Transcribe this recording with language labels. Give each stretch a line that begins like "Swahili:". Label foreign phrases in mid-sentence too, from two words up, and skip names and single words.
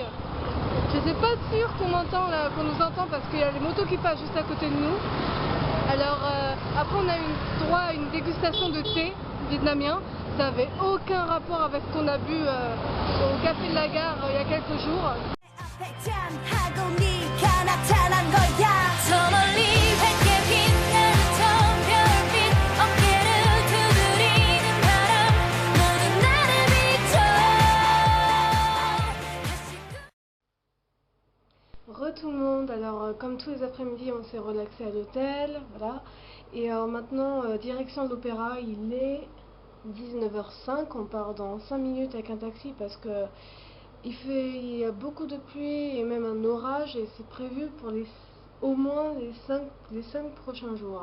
French: Je suis pas sûre qu'on m'entend là, qu'on nous entend parce qu'il y a les motos qui passent juste à côté de nous. Alors après on a eu droit à une dégustation de thé vietnamien. Ça avait aucun rapport avec ce qu'on a bu au café de la gare il y a quelques jours.
Korean: 저 멀리 밝게 빛나는 저 별빛 어깨를 두드리는 바람 모두 나를 비춰
French: Re tout le monde, alors comme tous les après-midi on s'est relaxé à l'hôtel, voilà. Et maintenant direction de l'opéra, il est 19h05, on part dans 5 minutes avec un taxi parce que il y a beaucoup de pluie et même un orage et c'est prévu pour au moins les 5 prochains jours.